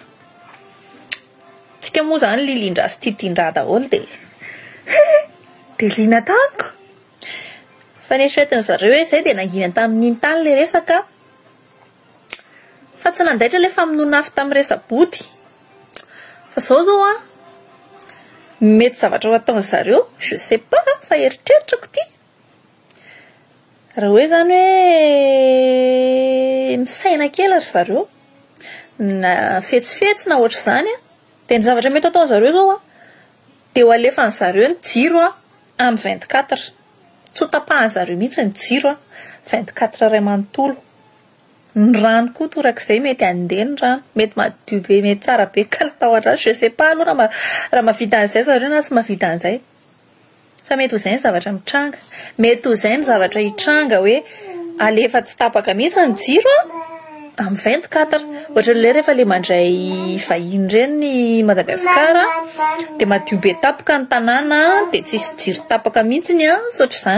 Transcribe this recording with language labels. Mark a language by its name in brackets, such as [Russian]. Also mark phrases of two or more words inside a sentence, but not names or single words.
[Malagasy] Tsika moa zany lilindra sy tiatindra daholo de de lina taniko. Fa nieritreretiny zareo hoe zay de nanginany tamin'iny tany le resaka fa tsy nandaitra le famonoana afo tamin'ny resabody. Fa zao mety zavatra ho ataon'ny zareo, [French] je sais pas [Malagasy] fa eritreritrako ty. Raha hoe zany hoe misaina kely ry zareo na fetsifetsy na ohatry zany de ny zavatra mety ataon'ny zareo zao de ho alefany zareo ny jiro amin'ny 24. Tsy ho tapahany zareo mihitsy ny jiro 24 iray manontolo. Ny rano koa torak'izay mety andeha ny rano, mety madio be, mety tsara be kalatahotra [French] je sais pas [Malagasy] aloha raha mahavita an'izay zareo na tsy mahavita an'izay. Fa mety ho zay ny zavatra mitranga, mety ho zay ny zavatra hitranga hoe alefa tsy tapaka mihitsy ny jiro amin'ny 24. Ohatran'le rehefa le mandray vahiny ireny ny Madagasikara de madio be tapaka ny tanàna de tsisy jiro tapaka mihitsy saotra zany.